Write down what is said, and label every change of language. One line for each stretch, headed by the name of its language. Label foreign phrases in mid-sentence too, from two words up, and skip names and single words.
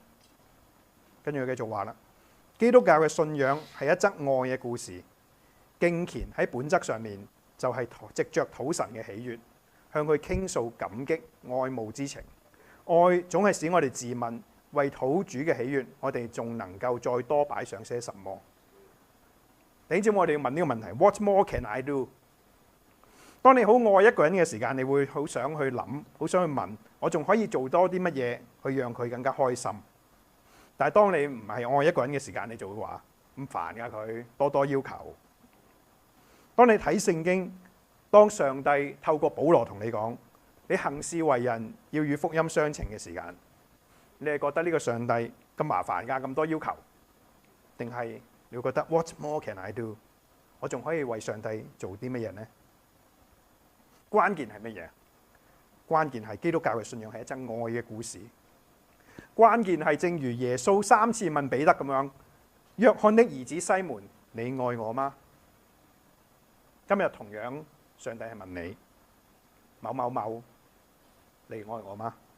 Cantonese: 跟住佢繼續話啦，基督教嘅信仰係一則愛嘅故事，敬虔喺本質上面就係藉着討神嘅喜悅，向佢傾訴感激、愛慕之情。愛總係使我哋自問，為討主嘅喜悅，我哋仲能夠再多擺上些什麼？你知唔知我哋要問呢個問題 ？
English: What more can I do？
Cantonese: 當你好愛一個人嘅時間，你會好想去諗，好想去問，我仲可以做多啲乜嘢去讓佢更加開心？但係當你唔係愛一個人嘅時間，你就會話咁煩㗎佢，多多要求。當你睇聖經，當上帝透過保羅同你講，你行事為人要與福音相稱嘅時間，你係覺得呢個上帝咁麻煩㗎，咁多要求，定係你會覺得
English: What more can I do？
Cantonese: 我仲可以為上帝做啲乜嘢呢？關鍵係乜嘢？關鍵係基督教嘅信仰係一則愛嘅故事。關鍵係正如耶穌3次問彼得咁樣：約翰的兒子西門，你愛我嗎？今日同樣，上帝係問你：某某某，你愛我嗎？